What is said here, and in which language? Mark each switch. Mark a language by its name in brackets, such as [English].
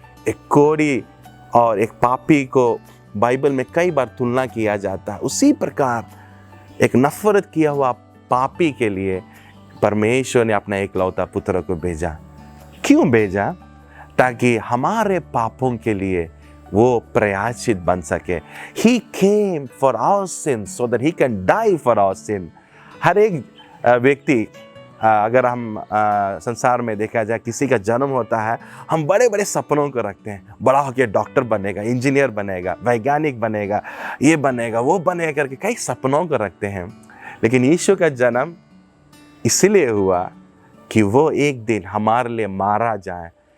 [Hindi] एक कोढ़ी और एक पापी को बाइबल में कई बार तुलना किया जाता है। उसी प्रकार एक नफरत किया हुआ पापी के लिए परमेश्वर ने अपना एकलौता पुत्र को भेजा। क्यों भेजा? ताकि हमारे पापों के लिए वो प्रायश्चित बन सके। [English] He came for our sins so that he can die for our sin। [Hindi] हर एक व्यक्ति, अगर हम संसार में देखा जाए, किसी का जन्म होता है, हम बड़े बड़े सपनों को रखते हैं। बड़ा होकर डॉक्टर बनेगा, इंजीनियर बनेगा, वैज्ञानिक बनेगा, ये बनेगा, वो बनेगा करके कई सपनों को रखते हैं। लेकिन यीशु का जन्म इसलिए हुआ कि वो एक दिन हमारे लिए मारा जाए।